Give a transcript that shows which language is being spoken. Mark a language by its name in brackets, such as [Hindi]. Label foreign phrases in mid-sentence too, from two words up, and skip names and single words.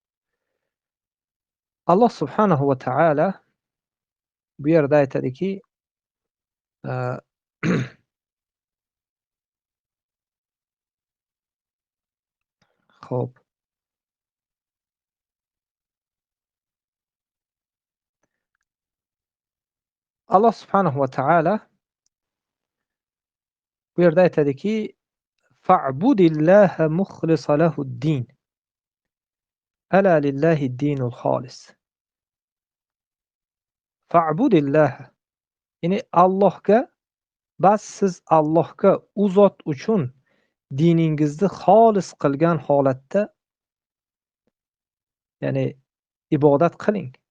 [Uzbek] Alloh [Arabic] سبحانه وتعالى [Uzbek] bu yerda aytadiki, xo'p, Alloh [Arabic] سبحانه وتعالى [Uzbek] bu yerda aytadiki, [Arabic] فاعبد الله مخلصا له الدين. ألا لله الدين الخالص. [Uzbek] Fa'budillaha, ya'ni Allohga, bas siz Allohga, u zot uchun diningizni xolis qilgan holatda, ya'ni ibodat qiling.